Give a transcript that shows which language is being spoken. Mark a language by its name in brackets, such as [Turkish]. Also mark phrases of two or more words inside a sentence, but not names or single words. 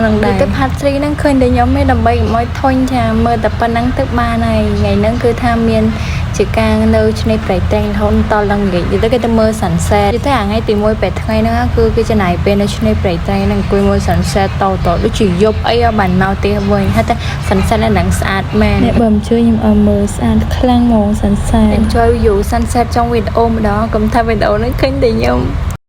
[Khmer] នឹងដែរទៅ part 3 ហ្នឹងឃើញតែខ្ញុំឯងដើម្បីកុំឲ្យធុញចាមើលតែប៉ុណ្ណឹងទៅបានហើយថ្ងៃហ្នឹងគឺថាមានជាការនៅឆ្នេរព្រែកត្រែងរហូតដល់ឡើងនិយាយទៅគេទៅមើល sunset ទៅថ្ងៃទី1ពេលថ្ងៃហ្នឹងគឺគេចំណាយពេលនៅឆ្នេរព្រែកត្រែងហ្នឹងអង្គុយមើល sunset តដូចជាយប់អីបានមកទេវិញហើយតែ sunset ហ្នឹងស្អាតមែនបើមិនជឿខ្ញុំអត់មើលស្អាតខ្លាំងហ្មង sunset [English] enjoy view sunset [Khmer] trong វីដេអូម្ដងកុំថាវីដេអូហ្នឹងឃើញតែខ្ញុំ